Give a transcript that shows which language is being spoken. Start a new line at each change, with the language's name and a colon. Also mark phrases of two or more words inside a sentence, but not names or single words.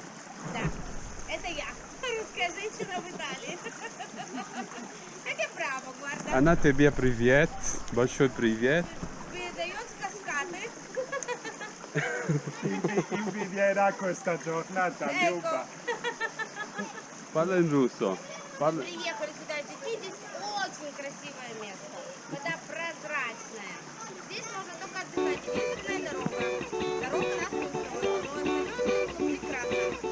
Russian: Да, это я, русская женщина в Италии. Как браво, guarda. Она тебе привет, большой привет. Передает cascate.
Italian: Invidierà questa giornata, Ecco. Luba. Parla in russo. Parla...
Russian: Приехали сюда, здесь очень красивое место. Вода прозрачная. Здесь можно только отдыхать. Единственная дорога. Дорога нас не устроила, но прекрасно.